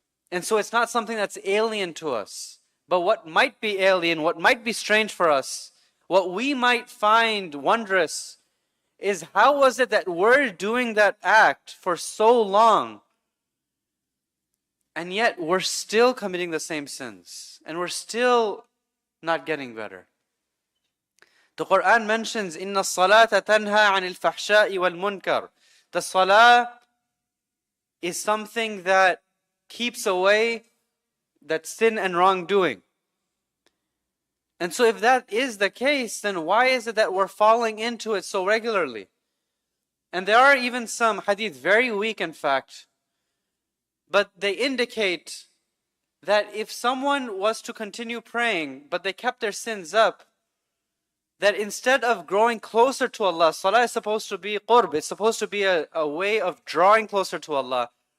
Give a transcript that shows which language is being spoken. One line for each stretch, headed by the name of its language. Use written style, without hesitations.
English: And so it's not something that's alien to us. But what might be alien, what might be strange for us, what we might find wondrous, is how was it that we're doing that act for so long, And yet we're still committing the same sins. And we're still not getting better. The Quran mentions,
Arabic: إِنَّ الصَّلَاةَ تَنْهَى عَنِ الْفَحْشَاءِ وَالْمُنْكَرِ.
English: The salah is something that keeps away that sin and wrongdoing. And so if that is the case, then why is it that we're falling into it so regularly? And there are even some hadith, very weak in fact, but they indicate that if someone was to continue praying, but they kept their sins up, that instead of growing closer to Allah, salah is supposed to be qurb, it's supposed to be a way of drawing closer to Allah.